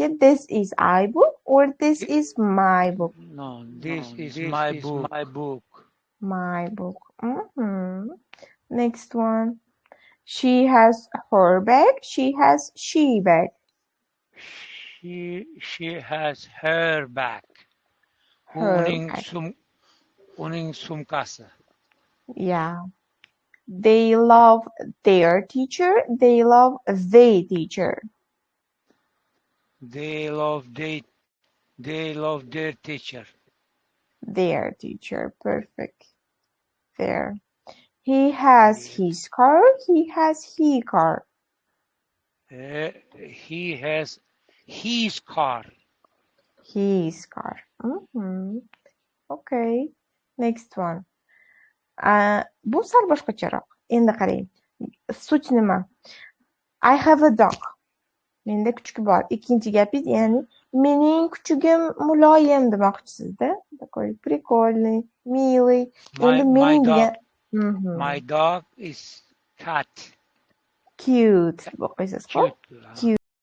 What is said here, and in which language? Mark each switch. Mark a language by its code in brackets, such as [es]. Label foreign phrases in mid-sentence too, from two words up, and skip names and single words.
[en] This is I book or this is my book? No, this is my book. My book. Next one. She has her bag. She has she bag. She has her bag. [uz] Uning sumkasi. [en] Yeah. They love their teacher. They love the teacher. They love their teacher. Their teacher. Perfect. There. He has his car. He has he car. He has his car. His car. Okay. Next one. [uz] Bu sal boshqacharoq. Endi qarang. Sut nima? [en] I have a dog. [uz] Menda kuchuk bor. Ikkinchi gapingiz, ya'ni mening kuchugim muloyim demoqchisizda. [ru] Такой прикольный, милый. [uz] Endi mening degan [en] My dog is cat. [uz] Cute deb o'qiysiz. Cute.